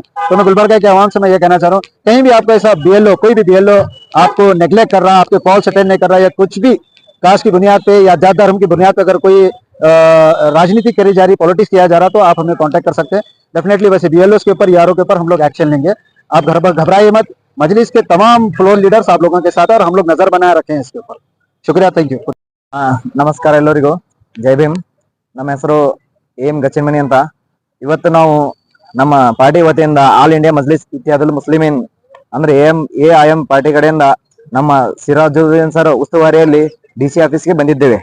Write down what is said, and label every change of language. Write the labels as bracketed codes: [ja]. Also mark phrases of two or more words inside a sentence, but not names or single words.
[hi] तो मैं गुलबर्गा के आवाम से मैं ये कहना चाह रहा हूँ, कहीं भी आपका ऐसा बीएलओ, कोई भी बीएलओ आपको नेग्लेक्ट कर रहा है, आपके [en] calls attend [hi] नहीं कर रहा है, या कुछ भी कास्ट की बुनियाद पे या जात धर्म की बुनियाद पे अगर कोई राजनीति करी जा रही, पॉलिटिक्स किया जा रहा, तो आप हमें कांटेक्ट कर सकते हैं। डेफिनेटली वैसे बीएलओ के ऊपर, ईआरओ के ऊपर हम लोग एक्शन लेंगे। आप घबराइए मत, मजलिस के तमाम [en] floor leaders [hi] आप लोगों के साथ है और हम लोग नजर बनाए रखे हैं इसके ऊपर। शुक्रिया, [en] thank you. [kn] ನಮಸ್ಕಾರ ಎಲ್ಲರಿಗೂ, ಜೈ ಭೀಮ್. ನಮ್ಮ ಹೆಸರು AM ಗಚ್ಚಿನ್ಮನಿ ಅಂತ. ಇವತ್ತು ನಾವು ನಮ್ಮ ಪಾರ್ಟಿ ವತಿಯಿಂದ ಆಲ್ ಇಂಡಿಯಾ ಮಜ್ಲಿಸ್ ಇತ್ತೆಹಾದುಲ್ ಮುಸ್ಲಿಮೀನ್ ಅಂದ್ರೆ AIM ಪಾರ್ಟಿ ಕಡೆಯಿಂದ ನಮ್ಮ ಸಿರಾಜುದ್ದೀನ್ ಸರ್ ಉಸ್ತುವಾರಿಯಲ್ಲಿ DC ಆಫೀಸ್ಗೆ ಬಂದಿದ್ದೇವೆ.